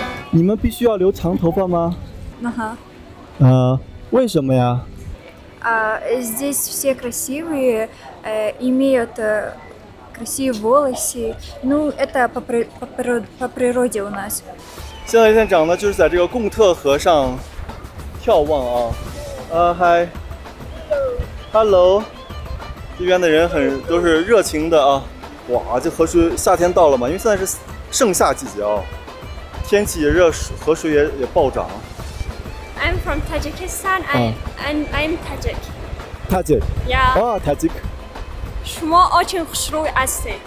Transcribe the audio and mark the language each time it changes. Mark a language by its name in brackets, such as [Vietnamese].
[Chinese] 你们必须要留长头发吗？为什么呀 [Russian] ？Здесь все красивые, имеют красивые волосы. Ну, это по природе у нас. [Chinese] 现在店长呢，就是在这个贡特河上眺望啊。嗨 ，Hello， 这边的人都是热情的啊。哇，这河水夏天到了嘛，因为现在是盛夏季节啊，天气也热，河水也暴涨。 [English] I'm from Tajikistan and I'm Tajik. Tajik. Yeah. Oh, Tajik. [Persian] شما очень خوشروی هستی.